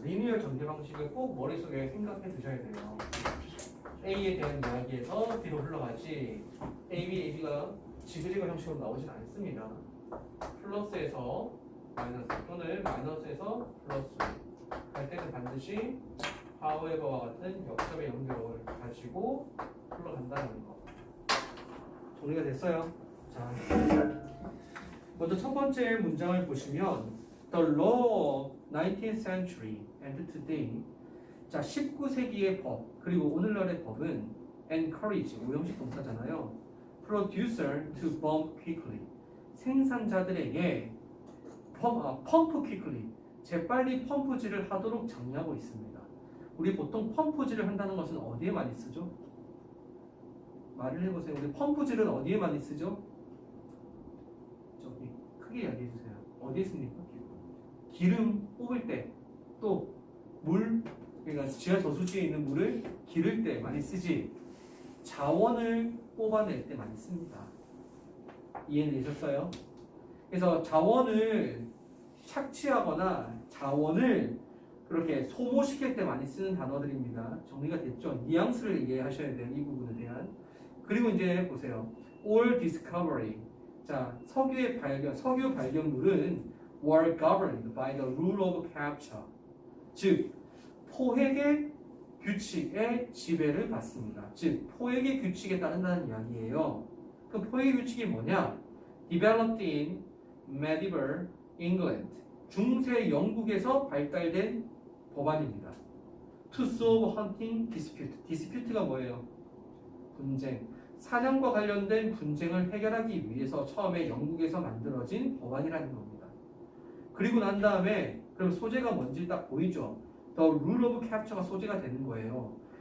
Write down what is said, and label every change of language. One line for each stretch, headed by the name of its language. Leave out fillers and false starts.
Korean: 리니어 전개 방식을 꼭 머릿속에 생각해 두셔야 돼요. A에 대한 이야기에서 B로 흘러가지 AB가 지그재그 형식으로 나오진 않습니다. 플러스에서 마이너스 또는 마이너스에서 플러스 할 때는 반드시 however와 같은 역점의 연결을 가지고 흘러간다는 거. 정리가 됐어요? 자, 먼저 첫 번째 문장을 보시면
English: The law of 19th century and today.
Korean: 자, 19세기의 법 그리고 오늘날의 법은 encourage, 오형식 동사잖아요.
English: producer to bump quickly.
Korean: 생산자들에게 펌프 quickly. 재빨리 펌프질을 하도록 장려하고 있습니다. 우리 보통 펌프질을 한다는 것은 어디에 많이 쓰죠? 말을 해보세요. 우리 펌프질은 어디에 많이 쓰죠? 저기 크게 이야기해 주세요. 어디에 씁니까? 기름 뽑을 때, 또 물, 그러니까 지하 저수지에 있는 물을 기를 때 많이 쓰지. 자원을 뽑아낼 때 많이 씁니다. 이해되셨어요? 그래서 자원을 착취하거나 자원을 그렇게 소모시킬 때 많이 쓰는 단어들입니다. 정리가 됐죠? 뉘앙스를 이해하셔야 돼요. 이 부분에 대한. 그리고 이제 보세요.
English: All discovery.
Korean: 자, 석유 발견물은
English: were governed by the rule of capture.
Korean: 즉, 포획의 규칙의 지배를 받습니다. 즉, 포획의 규칙에 따른다는 이야기예요. 그 포획의 규칙이 뭐냐?
English: Developed in medieval England.
Korean: 중세 영국에서 발달된 법안입니다.
English: To solve hunting dispute.
Korean: dispute가 뭐예요? 분쟁. 사냥과 관련된 분쟁을 해결하기 위해서 처음에 영국에서 만들어진 법안이라는 겁니다. 그리고 난 다음에 그럼 소재가 뭔지 딱 보이죠? The rule of capture가 소재가 되는 거예요.